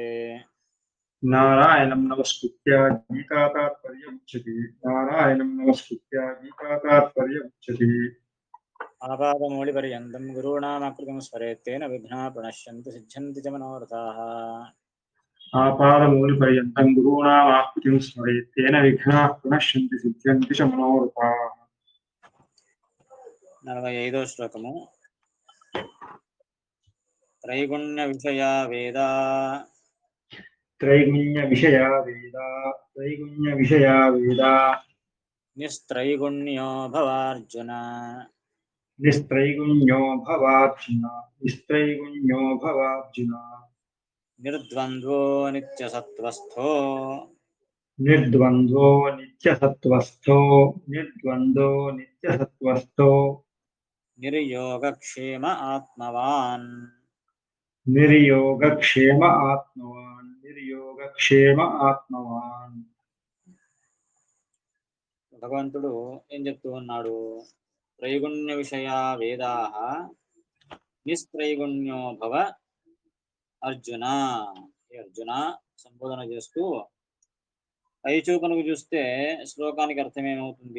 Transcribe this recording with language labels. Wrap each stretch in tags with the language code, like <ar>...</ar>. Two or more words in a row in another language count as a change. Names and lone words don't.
<sa>नारायणं नमस्कृत्य गीतातात्पर्यमुच्यते नारायणं नमस्कृत्य गीतातात्पर्यमुच्यते आपादमौलिपर्यन्तं गुरूणामाकृतिं स्मरेत् तेन विघ्नाः प्रणश्यन्ति सिद्ध्यन्ति च मनोरथाः आपादमौलिपर्यन्तं गुरूणामाकृतिं स्मरेत् तेन विघ्नाः प्रणश्यन्ति सिद्ध्यन्ति च मनोरथाः 45వ శ్లోకము त्रैगुण्यविषया वेदा त्रैगुण्यविषया वेदा त्रैगुण्यविषया वेदा निस्त्रैगुण्यो भवार्जुन निस्त्रैगुण्यो भवार्जुन निस्त्रैगुण्यो भवार्जुन निर्द्वन्द्वो नित्यसत्त्वस्थो निर्द्वन्द्वो नित्यसत्त्वस्थो निर्द्वन्द्वो नित्यसत्त्वस्थो निर्योगक्षेम आत्मवान् निर्योगक्षेम आत्मवान् निर्योगक्षेम आत्मवान्</sa> <te>భగవంతుడు ఏం చెప్తూ ఉన్నాడు?</te> <sa>త్రైగుణ్య విషయా వేదాః నిస్త్రైగుణ్యో భవ అర్జున.</sa> <te>అర్జున సంబోధన చేస్తూ పైచూకనుకు చూస్తే శ్లోకానికి అర్థం ఏమవుతుంది?</te>